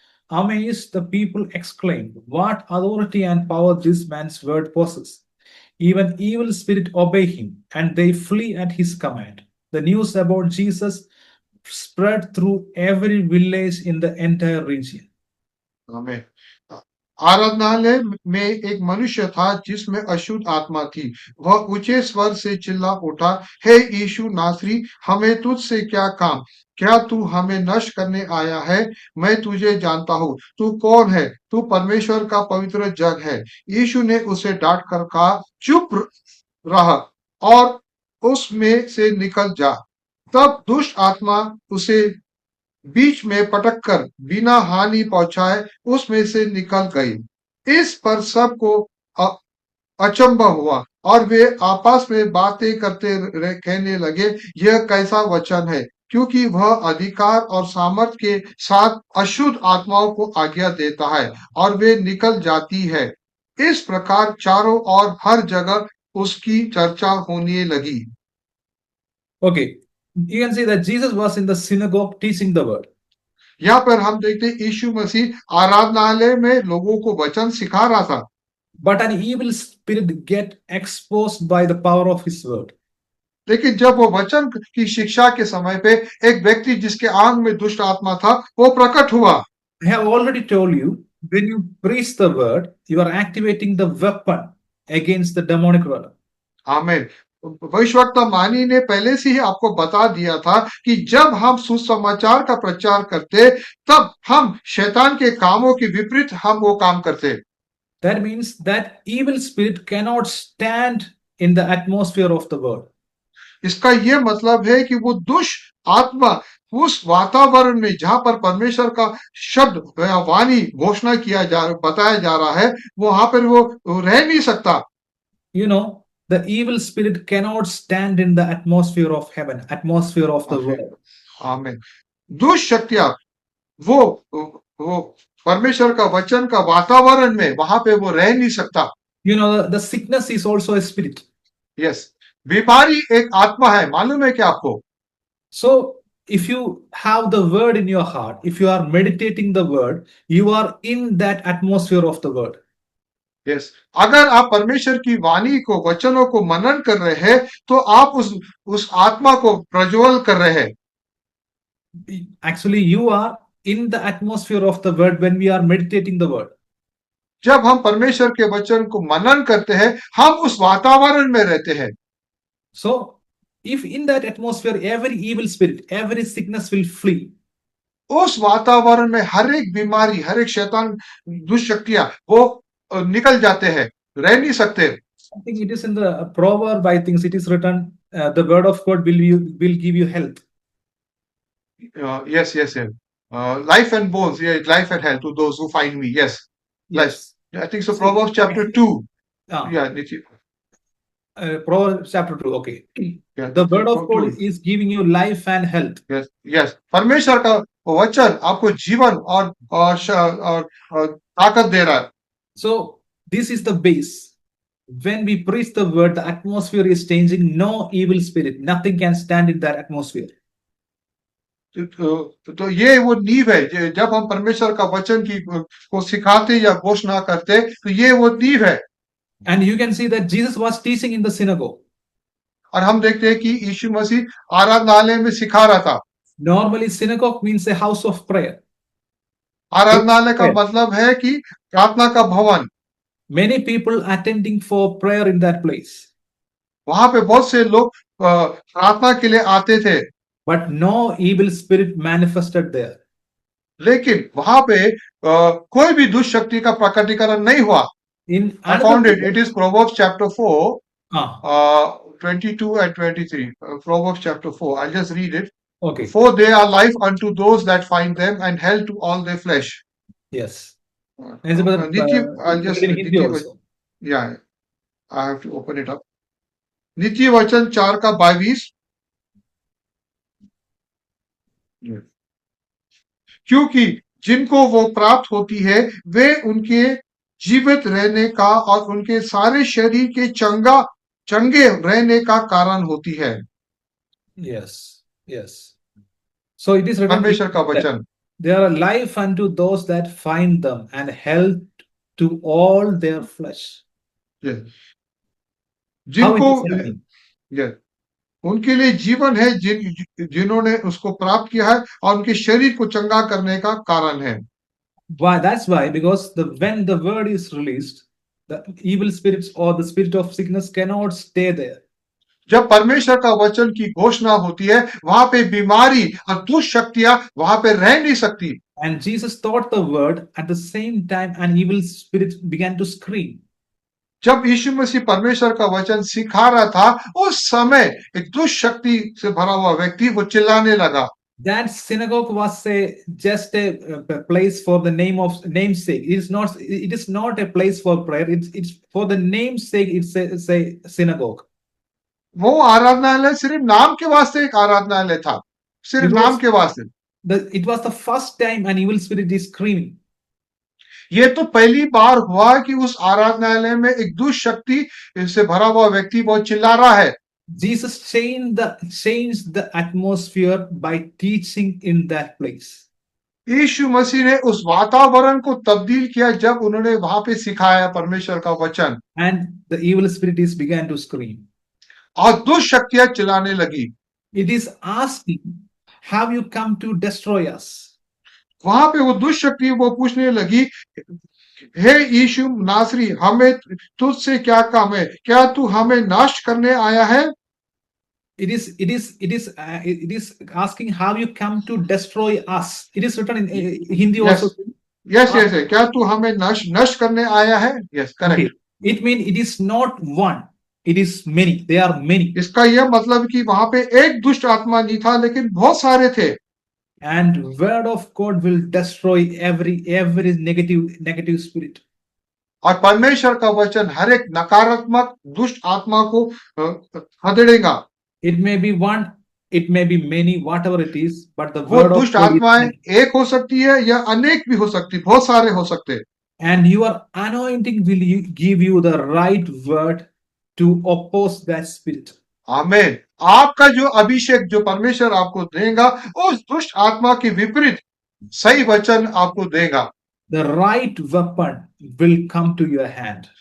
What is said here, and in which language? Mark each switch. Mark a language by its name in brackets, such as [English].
[English] Amazed, the people exclaimed, "What authority and power this man's word possesses! Even evil spirits obey him, and they flee at his command." The news about Jesus spread through every village in the entire region. [Hindi] हमें आराधनालय में एक मनुष्य था जिसमें अशुद्ध आत्मा थी। वह ऊंचे स्वर से चिल्ला उठा, हे यीशु नासरी, हमें तुझसे क्या काम? क्या तू हमें नष्ट करने आया है? मैं तुझे जानता हूँ। तू कौन है? तू परमेश्वर का पवित्र जन है। यीशु ने उसे डांट कर कहा, चुप रह और उसमें से निकल जा। तब दुष्ट आत्मा उसे बीच में पटक कर बिना हानि पहुंचाए उसमें से निकल गई। इस पर सबको अ- अचंभा हुआ और वे आपस में बातें करते कहने लगे, यह कैसा वचन है, क्योंकि वह अधिकार और सामर्थ के साथ अशुद्ध आत्माओं को आज्ञा देता है और वे निकल जाती है। इस प्रकार चारों ओर हर जगह उसकी चर्चा होने लगी। [English] Okay, you can see that Jesus was in the synagogue teaching the word. [Hindi] यहाँ पर हम देखते हैं यीशु मसीह आराधनालय में लोगों को वचन सिखा रहा था। [English] But an evil spirit get exposed by the power of his word. [Hindi] लेकिन जब वो वचन की शिक्षा के समय पे एक व्यक्ति जिसके आंग में दुष्ट आत्मा था वो प्रकट हुआ। [English] I have already told you, when you preach the word, you are activating the weapon against the demonic realm. [Hindi] आमीन। भविष्यवक्ता मानी ने पहले से ही आपको बता दिया था कि जब हम सुसमाचार का प्रचार करते तब हम शैतान के कामों के विपरीत हम वो काम करते। [English] That means that evil spirit cannot stand in the atmosphere of the word. [Hindi] इसका ये मतलब है कि वो दुष्ट आत्मा उस वातावरण में जहां पर परमेश्वर का शब्द या वाणी घोषणा बताया जा रहा है वहां पर वो रह नहीं सकता। [English] You know, the evil spirit cannot stand in the atmosphere of heaven, atmosphere of the word. [Hindi] आमीन। दुष्ट शक्तियां वो परमेश्वर का वचन का वातावरण में वहां पे वो रह नहीं सकता। [English] You know, the sickness is also a spirit. [Hindi] Yes, बीमारी एक आत्मा है, मालूम है क्या आपको? [English] So, if you have the word in your heart, if you are meditating the word, you are in that atmosphere of the word. [Hindi] Yes, अगर आप परमेश्वर की वाणी को वचनों को मनन कर रहे हैं तो आप उस आत्मा को प्रज्वल कर रहे हैं। [English] Actually, you are in the atmosphere of the word when we are meditating the word. [Hindi] जब हम परमेश्वर के वचन को मनन करते हैं हम उस वातावरण में रहते हैं। [English] So, if in that atmosphere every evil spirit, every sickness will flee. [Hindi] उस वातावरण में हर एक बीमारी, हर एक शैतान, दुष्ट शक्तियां वो निकल जाते हैं, रह नहीं सकते। [English] I think it is in the proverb. I think it is written, "The word of God will give you health." Yes, yes, yes. Life and bones, yeah, life and health to those who find me. Yes, life. Yes. I think so. Proverbs chapter 2. Yeah, Proverbs chapter 2. Okay. yeah, The word of God 2. is giving you life and health. Yes, yes. [Hindi] परमेश्वर का वचन आपको जीवन और ताकत दे रहा है। [English] So this is the base. When we preach the word, the atmosphere is changing. No evil spirit, nothing can stand in that atmosphere. [Hindi] तो ये वो नींव है। जब हम परमेश्वर का वचन को सिखाते या घोषणा करते तो ये वो नींव है। [English] And you can see that Jesus was teaching in the synagogue. [Hindi] और हम देखते हैं कि यीशु मसीह आराधनालय में सिखा रहा था। [English] Normally, synagogue means a house of prayer. [Hindi] आराधनालय का मतलब है कि प्रार्थना का भवन। [English] Many people attending for prayer in that place. [Hindi] वहां पे बहुत से लोग प्रार्थना के लिए आते थे। [English] But no evil spirit manifested there. [Hindi] लेकिन वहां पे कोई भी दुष्ट शक्ति का प्रकटीकरण नहीं हुआ। [English] I found it. It is Proverbs chapter 4, 22 and 23. Proverbs chapter 4. I'll just read it. Okay. For they are life unto those that find them and health to all their flesh. Yes. As a brother, I'll just in Hindi also. yeah, I have to open it up. [Hindi] नीति वचन 4 का 22। क्योंकि जिनको वो प्राप्त होती है वे उनके जीवित रहने का और उनके सारे शरीर के चंगे रहने का कारण होती है। [English] Yes, yes. So it is written, [Hindi] परमेश्वर का वचन [English] they are life unto those that find them and health to all their flesh. [Hindi] ये, [English] How it [Hindi] जिनको [English] is happening? [Hindi] ये, उनके लिए जीवन है जिन्होंने उसको प्राप्त किया है और उनके शरीर को चंगा करने का कारण है। [English] Why? That's why, because when the word is released, the evil spirits or the spirit of sickness cannot stay there. [Hindi] जब परमेश्वर का वचन की घोषणा होती है वहां पे बीमारी और दुष्ट शक्तियां वहां पे रह नहीं सकती। [English] And Jesus taught the word at the same time, and evil spirits began to scream. [Hindi] जब यीशु मसीह परमेश्वर का वचन सिखा रहा था उस समय एक दुष्ट शक्ति से भरा हुआ व्यक्ति वो चिल्लाने लगा। [English] That synagogue was just a place for the namesake. It is not a place for prayer. It's for the namesake. It's a synagogue. [Hindi] वो आराधनालय सिर्फ नाम के वास्ते एक आराधनालय था, सिर्फ नाम के वास्ते। [English] It was the first time an evil spirit is screaming. [Hindi] ये तो पहली बार हुआ कि उस आराधनालय में एक दुष्ट शक्ति से भरा हुआ व्यक्ति बहुत चिल्ला रहा है। [English] Jesus changed the atmosphere by teaching in that place. [Hindi] यीशु मसीह ने उस वातावरण को तब्दील किया जब उन्होंने वहां पे सिखाया परमेश्वर का वचन। [English] And the evil spirits began to scream. [Hindi] और दुष्ट शक्तियां चिल्लाने लगी। [English] It is asking, have you come to destroy us? [Hindi] वहां पे वो दुष्ट शक्ति वो पूछने लगी, हे यीशु नासरी, हमें तुझसे क्या काम है? क्या तू हमें नष्ट करने आया है? [English] It is asking, have you come to destroy us? It is written in Hindi yes. also. [Hindi] Yes, क्या तू हमें नष्ट करने आया है? [English] Yes, correct. Okay. It means it is not one, it is many. They are many. [Hindi] इसका यह मतलब कि वहां पे एक दुष्ट आत्मा नहीं था लेकिन बहुत सारे थे। [English] And word of God will destroy every negative spirit. [Hindi] और परमेश्वर का वचन हर एक नकारात्मक दुष्ट आत्मा को खदेड़ेगा। [English] It may be one, it may be many, whatever it is, but the [Hindi] वो [English] word of [Hindi] दुष्ट [English] God [Hindi] आत्माएं एक हो सकती है या अनेक भी हो सकती, बहुत सारे हो सकते। [English] And your anointing will give you the right word to oppose that spirit. [Hindi] आमीन। आपका जो अभिषेक जो परमेश्वर आपको देगा उस दुष्ट आत्मा के विपरीत सही वचन आपको देगा। [English] The right weapon will come to your hand.